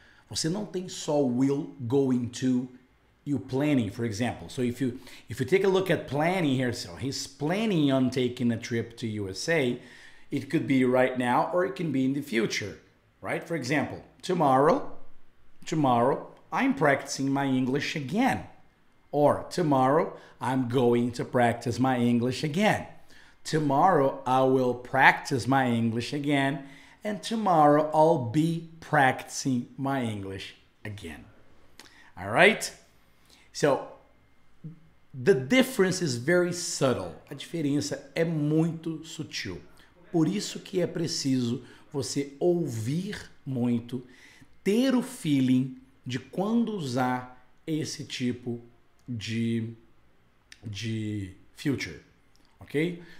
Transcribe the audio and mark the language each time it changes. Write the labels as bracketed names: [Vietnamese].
[Portuguese] Você não tem só will, going to, [English] you planning, for example. So if you take a look at planning here, so he's planning on taking a trip to USA. It could be right now or it can be in the future, right? For example, tomorrow, I'm practicing my English again. Or tomorrow, I'm going to practice my English again. Tomorrow, I will practice my English again. And tomorrow, I'll be practicing my English again. All right? So, the difference is very subtle. [Portuguese] A diferença é muito sutil. Por isso que é preciso você ouvir muito, ter o feeling de quando usar esse tipo de future, okay?